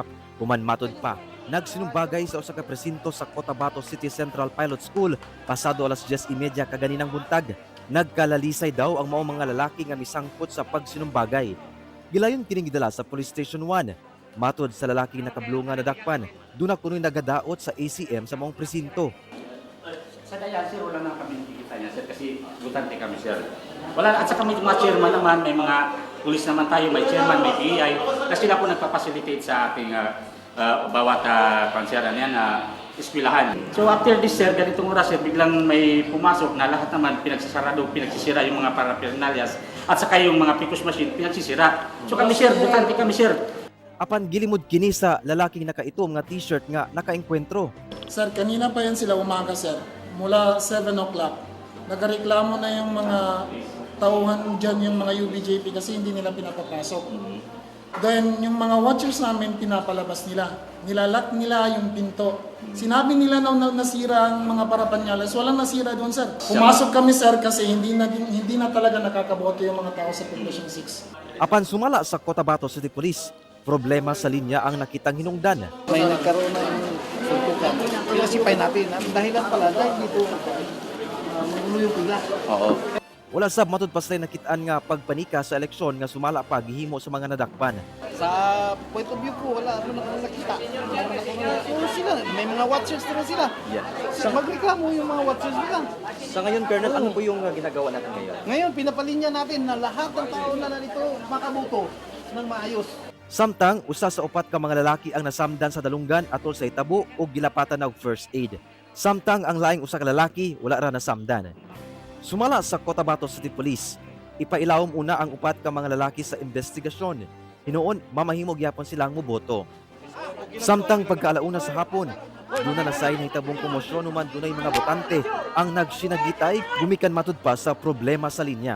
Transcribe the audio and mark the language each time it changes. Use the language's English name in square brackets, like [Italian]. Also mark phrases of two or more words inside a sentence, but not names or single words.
[Cebuano] Human matud pa, nagsinumbagay sa usa ka presinto sa Cotabato City Central Pilot School pasado alas 10:30 kaganinang buntag. Nagkalalisay daw ang mga lalaki nga misangpot sa pagsinumbagay. Gilayon kining gidala sa Police Station 1. Matod sa lalaking nakablunga na dakpan, doon na kuno'y nagadaot sa ACM sa maong presinto. [Filipino] Sa daya, sir, wala na kami nakikita niya, sir, kasi butante kami, sir. Wala, at saka may mga chairman naman, may mga pulis naman tayo, may chairman, may PI, na sila po nagpapacilitate sa ating bawat eskwelahan. [English] So after this, [Filipino] sir, ganitong oras, sir, biglang may pumasok na lahat naman pinagsasarado, pinagsisira yung mga paraphernalias, at saka yung mga picos machine, pinagsisira. So kami, sir, butante kami, sir. [Cebuano] Apan gilimod kini sa lalaking nakaitom nga t-shirt nga nakaengkwentro. [Filipino] Sir, kanina pa yan sila umaga, sir. Mula 7 o'clock. Nagareklamo na yung mga tauhan dyan, yung mga UBJP kasi hindi nila pinapapasok. Then, yung mga watchers namin, pinapalabas nila. Nilalak nila yung pinto. Sinabi nila na nasira ang mga parapanyalas. Walang nasira doon, sir. Pumasok kami, sir, kasi hindi na talaga nakakaboto yung mga tao sa Population 6. [Cebuano] Apan sumala sa Cotabato City Police, problema sa linya ang nakitang hinungdan. [Filipino] May nagkaroon ng suntukan. Pinasipay natin. Ang dahilan pala dahil dito magulo yung pila. Oo. [Cebuano] Wala sab matud pa sila nakitaan nga pagpanika sa eleksyon nga sumala pa gihimo sa mga nadakpan. [Filipino] Sa [English] point of view [Filipino] ko, wala ano na nakita. So sila, may mga watchers na sila. Yeah. Sa magreklamo yung mga watchers nila. Sa ngayon, Colonel, ano po yung ginagawa natin ngayon? Ngayon, pinapalinya natin na lahat ng tao na narito makabuto ng maayos. [Cebuano] Samtang usa sa upat ka mga lalaki ang nasamdan sa dalunggan atol sa hitabo o gilapatan og [English] first aid. [Cebuano] Samtang ang laing usa ka lalaki wala ra nasamdan. Sumala sa Cotabato City Police, ipailawom una ang upat ka mga lalaki sa investigasyon. Hinuon mamahimog yapon silang moboto. Samtang pagkaalauna sa hapon, doon na nasay na hitabong komosyon human dunay mga botante ang nagsinagitay gumikan matud pa sa problema sa linya.